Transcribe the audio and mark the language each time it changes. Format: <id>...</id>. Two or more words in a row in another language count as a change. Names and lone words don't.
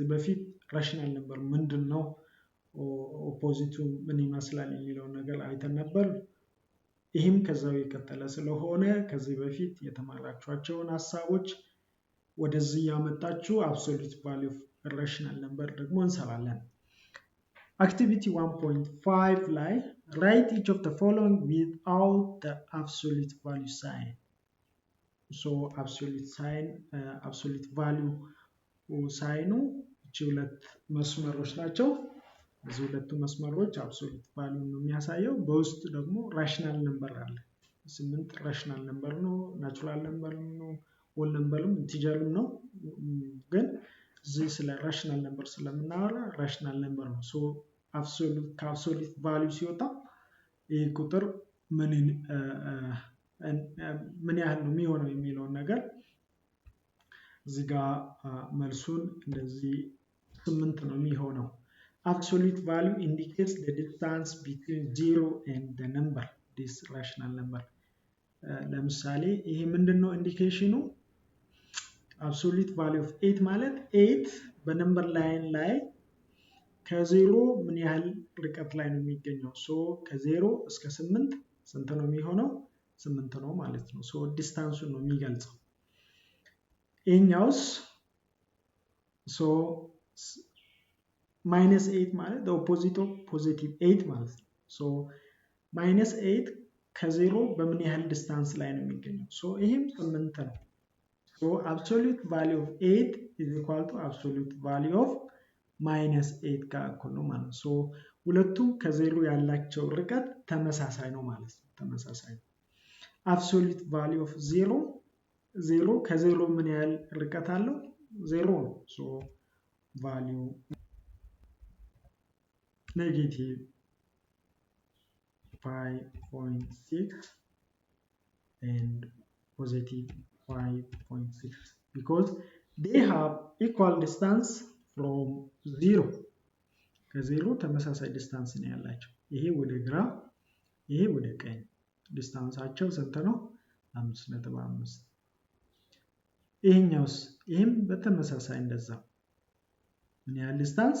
<am>በፊት</am> <en>rational number</en> <am>ምንድነው፣ ኦፖዚቱ ምን ይመስላል የሚለውን ነገር አይተን ነበር። ይህም ከዛው የቀጠለ ስለሆነ ከዚህ በፊት የተማራችኋቸውን ሀሳቦች ወደዚህ ያመጣችሁ</am> <en>absolute value of rational number</en> <am>ደግሞ እንሰራለን። አክቲቪቲ 1.5 ላይ</am> <en>write each of the following without the absolute value sign. So absolute value</en> <am>ሳይኑ እቺ ሁለት መስመሮች ናቸው። እዚህ ሁለቱ መስመሮች</am> <en>absolute value</en> <am>ነው የሚያሳየው። በውስጥ ደግሞ</am> <en>rational number</en> <am>አለ። 8</am> <en>rational number</en> <am>ነው፣</am> <en>natural number</en> <am>ነው፣ ሆል ነምበርም ኢንቲጀርም ነው። ግን እዚህ ስለ</am> <en>rational number</en> <am>ስለምናወራ</am> <en>rational number</en> <am>ነው። ሶ ከአብሶሉት ቫልዩ ሲወጣ ይህ ቁጥር ምን ያህል ነው የሚሆነው የሚለውን ነገር እዚህ ጋር መልሱን እንደዚህ 8 ነው የሚሆነው።</am> <en>Absolute value indicates the distance between 0 and the number, this rational number.</en> <am>ለምሳሌ ይሄ ምንድነው ኢንዲኬሽኑ?</am> <en>Absolute value of 8</en> <am>ማለት 8 በነምበር ላይን ላይ ከዜሮ ምን ያህል ርቀት ላይ ነው የሚገኘው። ሶ ከዜሮ እስከ 8 ስንት ነው የሚሆነው? 8 ነው ማለት ነው። ሶ ዲስታንሱን ነው የሚገልጸው። ይሄኛውስ ሶ -8 ማለት</am> <en>the opposite of positive 8</en> <am>ማለት ነው። ሶ -8 ከዜሮ በምን ያህል ዲስታንስ ላይ ነው የሚገኘው? ሶ ይሄም 8 ነው። ሶ</am> <en>absolute value of 8 is equal to absolute value of -8</en> <am>ጋር እኩል ነው ማለት ነው። ሶ ሁለቱም ከዜሮ ያላቸው ርቀት ተመሳሳይ ነው ማለት ነው። ተመሳሳይ ነው።</am> <en>absolute value of 0</en> <am>ከዜሮ ምን ያህል ርቀት አለው?</am> <en>0 ነው። ሶ value negative 5.6 and positive 5.6 because they have equal distance from 0.</en> <am>ከዜሮ ተመሳሳይ ዲስታንስ ነው ያላቸው። ይሄ ወደ ግራ፣ ይሄ ወደ ቀኝ። ዲስታንሳቸው ስንት ነው? 5.5። ይሄኛውስ? ይሄም በተመሳሳይ እንደዛ። ምን ያህል ዲስታንስ?</am>